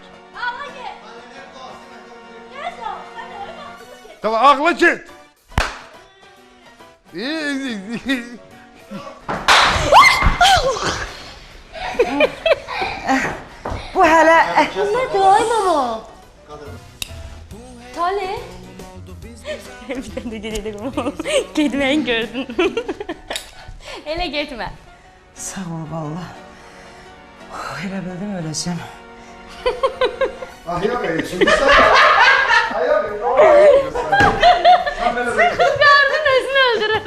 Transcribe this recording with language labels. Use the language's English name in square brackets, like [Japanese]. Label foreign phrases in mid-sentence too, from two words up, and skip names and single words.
[Azerbaijani] Ağla get. Gəl ol, sən də öyle baxsız get. [Turkish] Tamam, ağla get. [Azerbaijani] Bu hələ... Nədir ay mama? Talih? [Turkish] Bir tane de gelelim. [Azerbaijani] Getməyin gördün. Elə getmə. Sağ ol, valla. Elə bildim öləcəm. Qardın özünü öldürür.